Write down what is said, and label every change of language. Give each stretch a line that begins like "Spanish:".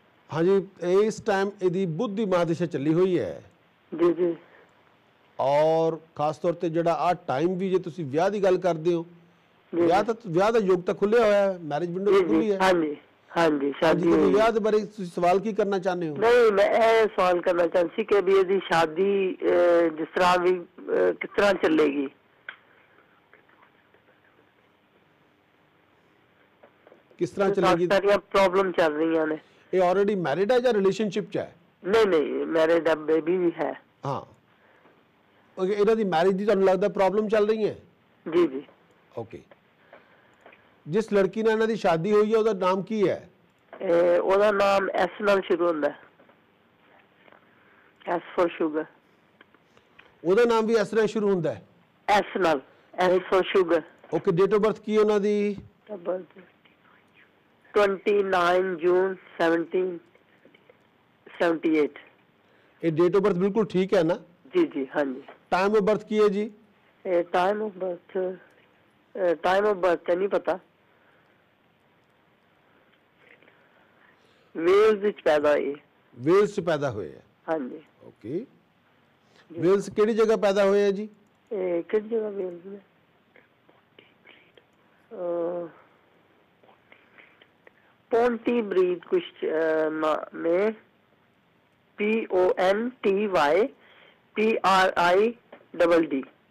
Hindi: हाँ जी, इस टाइम
Punjabi: ਇਹਦੀ ਬੁੱਧ ਦੀ ਮਹਾਦਸ਼ਾ ਚੱਲੀ ਹੋਈ ਹੈ
Hindi: जी जी।
Punjabi: ਔਰ ਖਾਸ ਤੌਰ ਤੇ ਜਿਹੜਾ ਆ ਟਾਈਮ ਵੀ, ਜੇ ਤੁਸੀਂ ਵਿਆਹ ਦੀ ਗੱਲ ਕਰਦੇ ਹੋ, ਵਿਆਹ ਦਾ ਯੋਗ ਤਾਂ ਖੁੱਲਿਆ ਹੋਇਆ ਹੈ, ਮੈਰਿਜ ਵਿੰਡੋ ਵੀ ਖੁੱਲੀ ਹੈ।
Hindi: हाँ जी हाँ जी, शादी
Punjabi: तो ਵਿਆਹ ਦੇ ਬਾਰੇ ਤੁਸੀਂ ਸਵਾਲ ਕੀ ਕਰਨਾ ਚਾਹੁੰਦੇ ਹੋ?
Hindi: नहीं, मैं ये सवाल करना चाहती कि अभी यदि शादी जिस तरह भी किस तरह चलेगी। किस तरह चलेगी? सारी प्रॉब्लम चल रही ने। ये ऑलरेडी मैरिड है या रिलेशनशिप च है? नहीं नहीं, मैरिड है, बेबी भी है। हाँ, ओके। इन्हों की मैरिज की
Punjabi: ਤੁਹਾਨੂੰ ਲੱਗਦਾ
Hindi: प्रॉब्लम चल रही है? जी जी।
English: Okay.
Hindi: जिस लड़की
Punjabi: ਨਾਲ ਇਹਨਾਂ ਦੀ ਸ਼ਾਦੀ ਹੋਈ ਹੈ ਉਹਦਾ ਨਾਮ ਕੀ ਹੈ? ਉਹਦਾ ਨਾਮ S ਨਾਲ ਸ਼ੁਰੂ ਹੁੰਦਾ ਹੈ।
English: S for sugar।
Punjabi: ਉਹਦਾ ਨਾਮ ਵੀ S ਨਾਲ ਸ਼ੁਰੂ ਹੁੰਦਾ ਹੈ? S ਨਾਲ,
English: S for sugar। Okay.
Punjabi: Date of birth की है ਉਹਨਾਂ ਦੀ?
Hindi: 29 जून 1778। ये डेट ऑफ बर्थ बिल्कुल ठीक है ना? जी जी हाँ जी। टाइम ऑफ बर्थ की है जी? टाइम ऑफ बर्थ नहीं पता।
Punjabi: वेल्स ਵਿੱਚ ਪੈਦਾ ਹੋਏ।
Hindi: वेल्स से पैदा हुए हैं? हाँ जी।
English: Okay.
Punjabi: वेल्स ਕਿਹੜੀ ਜਗ੍ਹਾ ਪੈਦਾ ਹੋਏ ਹੈ ਜੀ? ਕਿਹੜੀ ਜਗ੍ਹਾ वेल्स में?
Hindi: पोंटी ब्रीद कुछ में, PONTYPRIDD।